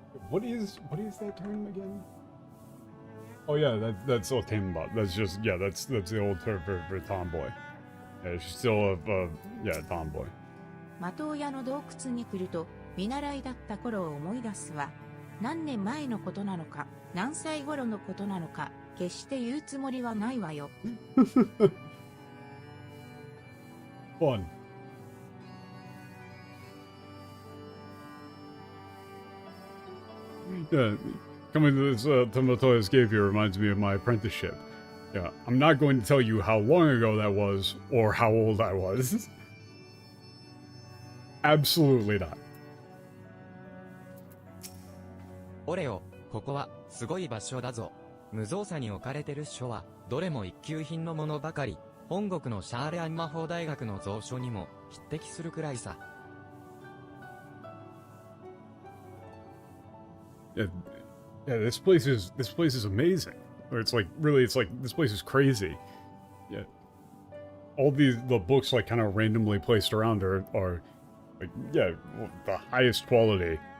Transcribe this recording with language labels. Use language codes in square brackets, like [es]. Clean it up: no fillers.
[en] What is that term again? Oh yeah, that's Otemba. That's just, yeah, that's the old term for tomboy. Yeah, she's still yeah, tomboy. [ja] 的親の洞窟に来ると見習いだった頃を思い出すわ。何年前のことなのか、何歳頃のことなのか、決して言うつもりはないわよ。 [en] Fun. Yeah, coming to this Tomatoya's Cave here reminds me of my apprenticeship. Yeah, I'm not going to tell you how long ago that was, or how old I was. Absolutely not. [ja] オレオ、ここは、すごい場所だぞ。無造作に置かれてる書は、どれも一級品のものばかり。本国のシャーレアン魔法大学の蔵書にも、匹敵するくらいさ。 [en] Yeah, this place is amazing. Or it's like, really, it's like, this place is crazy. Yeah. All the books, like, kind of randomly placed around are like, yeah, the highest quality.